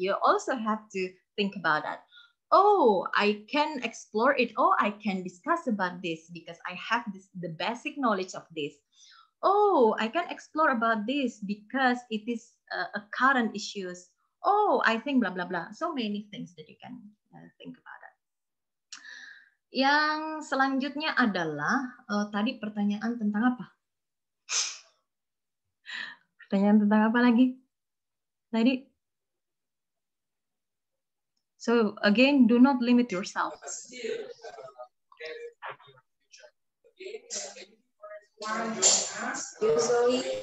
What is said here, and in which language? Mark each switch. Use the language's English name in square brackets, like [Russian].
[English] You also have to think about that. Oh, I can explore it. Oh, I can discuss about this because I have the basic knowledge of this. Oh, I can explore about this because it is a current issues. Oh, I think blah blah blah. So many things that you can think about it. [Indonesian] Yang selanjutnya adalah tadi pertanyaan tentang apa? Pertanyaan tentang apa lagi? Tadi. [English] So again, do not limit yourself. Usually,